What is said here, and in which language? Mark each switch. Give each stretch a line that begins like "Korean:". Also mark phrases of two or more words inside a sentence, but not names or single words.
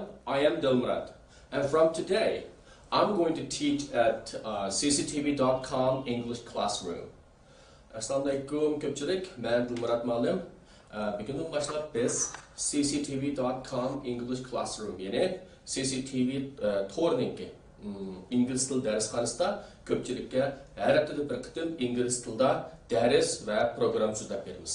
English: I am Dilmurad, and from today, I'm going to teach at cctv.com English Classroom.
Uzbek: Assalamu alaikum ko'pchilik, men Dilmurad muallim. Bugundan boshlab biz cctv.com English Classroom, ya'ni CCTV to'rninki ingliz tili darsxonasida ko'pchilikka har haftada bir qitim ingliz tilida dars va program so'zlab beramiz.